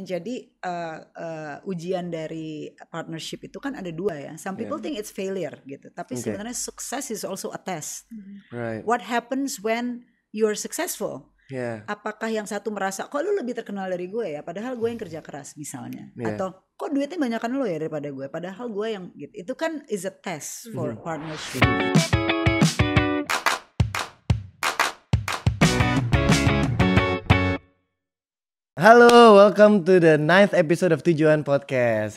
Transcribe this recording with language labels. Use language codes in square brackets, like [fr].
[id] Jadi ujian dari partnership itu kan ada 2 ya. [en] Some people think it's failure gitu. [id] Tapi sebenarnya [en] success is also a test. Right. What happens when you're successful? Yeah. [id] Apakah yang satu merasa kok lu lebih terkenal dari gue ya, padahal gue yang kerja keras misalnya, [en] Yeah. [id] atau kok duitnya banyakan lu ya daripada gue, padahal gue yang gitu. Itu kan [en] is a test for partnership. Halo, welcome to the 9th episode of Tujuan Podcast.